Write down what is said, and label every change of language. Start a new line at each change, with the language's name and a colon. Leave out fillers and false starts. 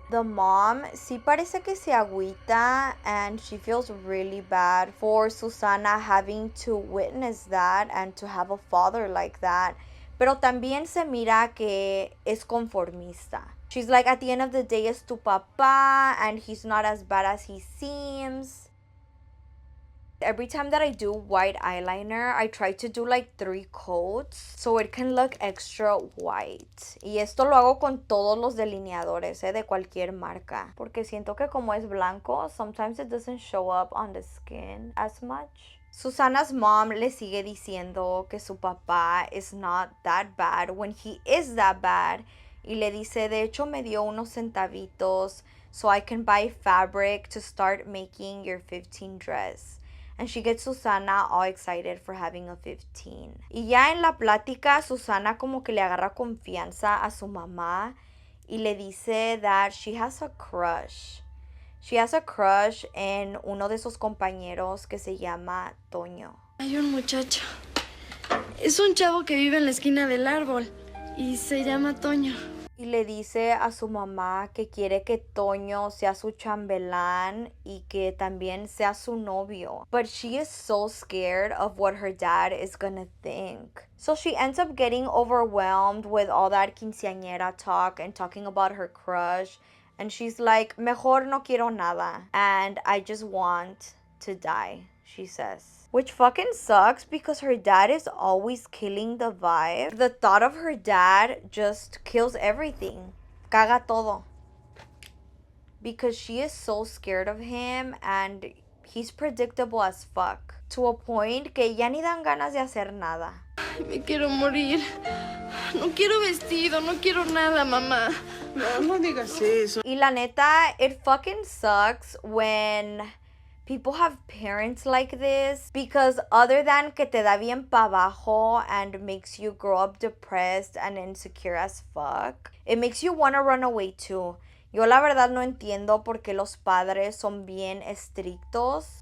English: The mom
Spanish: sí parece que se agüita
English: and she feels really bad for Susana having to witness that and to have a father like that.
Spanish: Pero también se mira que es conformista.
English: She's like, at the end of the day,
Spanish: es tu papá,
English: and he's not as bad as he seems. Every time that I do white eyeliner, I try to do like 3 coats so it can look extra white.
Spanish: Y esto lo hago con todos los delineadores, de cualquier marca. Porque siento que como es blanco,
English: sometimes it doesn't show up on the skin as much. Susana's mom
Spanish: le sigue diciendo que su papá
English: is not that bad when he is that bad.
Spanish: Y le dice, de hecho me dio unos centavitos
English: so I can buy fabric to start making your 15 dress. And she gets Susana all excited for having a 15.
Spanish: Y ya en la plática, Susana como que le agarra confianza a su mamá y le dice
English: that she has a crush. She has a crush
Spanish: en uno de esos compañeros que se llama Toño. Hay un muchacho. Es un chavo que vive en la esquina del árbol y se llama Toño. Y le dice a su mamá que quiere que Toño sea su chambelán y que también sea su novio.
English: But she is so scared of what her dad is gonna think. So she ends up getting overwhelmed with all that quinceanera talk and talking about her crush. And she's like,
Spanish: mejor no quiero nada.
English: And I just want to die, she says. Which fucking sucks because her dad is always killing the vibe. The thought of her dad just kills everything.
Spanish: Caga todo.
English: Because she is so scared of him and he's predictable as fuck. To a point
Spanish: que ya ni dan ganas de hacer nada. Me quiero morir. No quiero vestido, no quiero nada, mamá. No digas eso. Y la neta,
English: it fucking sucks when people have parents like this because other than
Spanish: que te da bien pa' abajo
English: and makes you grow up depressed and insecure as fuck, it makes you want to run away too.
Spanish: Yo la verdad no entiendo por qué los padres son bien estrictos.